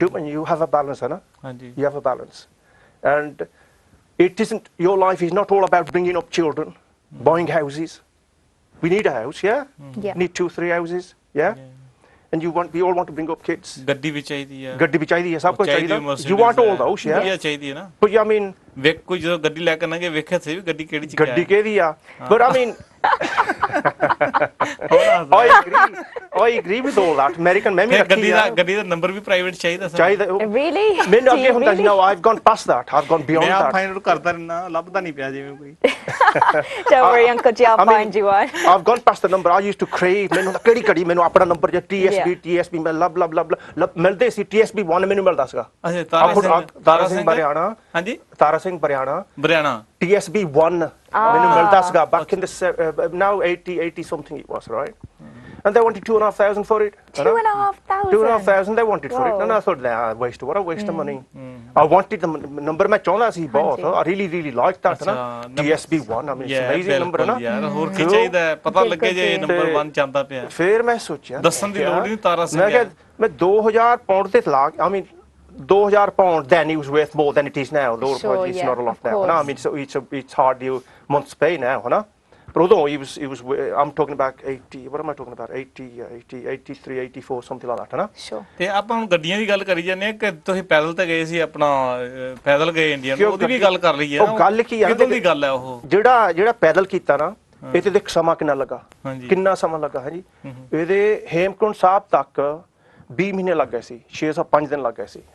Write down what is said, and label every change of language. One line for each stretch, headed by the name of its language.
English: You have a balance, ਹੈ ਨਾ? You have a balance, and it isn't, your life is not all about bringing up children, buying houses. We need a house, yeah? Need 2-3 houses, yeah? And we all want to bring up kids.
Punjabi: ਗੱਡੀ ਵੀ ਚਾਹੀਦੀ ਹੈ, ਗੱਡੀ ਵੀ ਚਾਹੀਦੀ ਹੈ, ਸਭ ਕੁਝ ਚਾਹੀਦਾ।
English: You want all those, yeah?
Punjabi: ਵਧੀਆ ਚਾਹੀਦੀ ਹੈ ਨਾ।
English: But I mean,
Punjabi: ਵੇਖ ਕੋਈ ਜਦੋਂ ਗੱਡੀ ਲੈ ਕੇ ਆਣਗੇ ਵੇਖਿਆ ਸੀ ਵੀ ਗੱਡੀ ਕਿਹੜੀ ਚ ਗੱਡੀ ਕਿਹਦੀ ਆ।
English: But I mean, I agree with all that.
Punjabi: American ਮੈਂ ਵੀ ਰੱਖੀ ਆ। ਗੱਡੀ ਦਾ ਨੰਬਰ ਵੀ ਪ੍ਰਾਈਵੇਟ ਚਾਹੀਦਾ ਸਰ। ਚਾਹੀਦਾ।
English: Really?
Punjabi: ਮੈਨੂੰ ਅੱਗੇ ਹੁੰਦਾ ਸੀ,
English: no, I've gone past that. I've gone beyond that.
Punjabi: ਮੈਂ ਫਾਈਂਡ ਆਊਟ ਕਰਦਾ ਰਹਿਣਾ, ਲੱਭਦਾ ਨਹੀਂ ਪਿਆ ਜਿਵੇਂ ਕੋਈ।
English: Don't worry, Uncle Ji, I'll find you one. I've gone past the number. I used to crave,
Punjabi: ਮੈਨੂੰ ਕਿਹੜੀ ਘੜੀ ਮੈਨੂੰ ਆਪਣਾ ਨੰਬਰ ਜੇ TSB ਮੈਂ ਲੱਭ ਮਿਲਦੇ ਸੀ। TSB 1 ਮੈਨੂੰ ਮਿਲਦਾ ਸੀਗਾ। ਅੱਛਾ, ਤਾਰਾ ਸਿੰਘ ਬਰਿਆਣਾ। ਹਾਂਜੀ, ਤਾਰਾ ਸਿੰਘ ਬਰਿਆਣਾ।
English: TSB 1
Punjabi: ਮੈਨੂੰ ਮਿਲਦਾ ਸੀਗਾ
English: back in the now 80 something it was, right? And they wanted 2,500 for it. 2,500 they wanted for it. And I thought, what a waste of money. I wanted the number
Punjabi: ਮੈਂ ਚਾਹੁੰਦਾ ਸੀ ਬਹੁਤ।
English: I really liked that, ਨਾ? TSB 1, I mean, it's amazing number, ਨਾ?
Punjabi: ਯਾਰ ਹੋਰ ਕੀ ਚਾਹੀਦਾ, ਪਤਾ ਲੱਗੇ ਜੇ ਨੰਬਰ 1 ਜਾਂਦਾ ਪਿਆ। ਫਿਰ ਮੈਂ ਸੋਚਿਆ ਦੱਸਣ ਦੀ ਲੋੜ ਨਹੀਂ, ਤਾਰਾ ਸਿੰਘ। ਮੈਂ ਕਿਹਾ ਮੈਂ 2,000 ਪਾਉਂਡ ਤੇ ਲਾ,
English: I mean 2,000 pound then it was worth more than it is now. It's not a lot now. I mean, so it's hardly a month's pay now, huh? But although it was, I'm talking about 80. What am I talking about? 80, 83, 84, something like that, huh? Sure.
Punjabi: ਤੇ ਆਪਾਂ ਹੁਣ ਗੱਡੀਆਂ ਦੀ ਗੱਲ ਕਰੀ ਜਾਂਦੇ ਆ ਕਿ ਤੁਸੀਂ ਪੈਦਲ ਤੇ ਗਏ ਸੀ, ਆਪਣਾ ਪੈਦਲ ਗਏ ਇੰਡੀਆ ਨੂੰ, ਉਹਦੀ ਵੀ ਗੱਲ ਕਰ ਲਈਏ। ਉਹ ਗੱਲ ਕੀ ਆ, ਕਿਦੋਂ ਦੀ ਗੱਲ ਹੈ ਉਹ? ਜਿਹੜਾ ਪੈਦਲ ਕੀਤਾ ਨਾ, ਇਹ ਤੇ ਦੇਖ ਸਮਾਂ ਕਿੰਨਾ ਲੱਗਾ, ਕਿੰਨਾ ਸਮਾਂ ਲੱਗਾ, ਹੈ ਜੀ। ਇਹਦੇ ਹੇਮਕੁੰਟ ਸਾਹਿਬ ਤੱਕ 20 ਮਹੀਨੇ ਲੱਗ ਗਏ ਸੀ, 605 ਦਿਨ ਲੱਗ ਗਏ ਸੀ।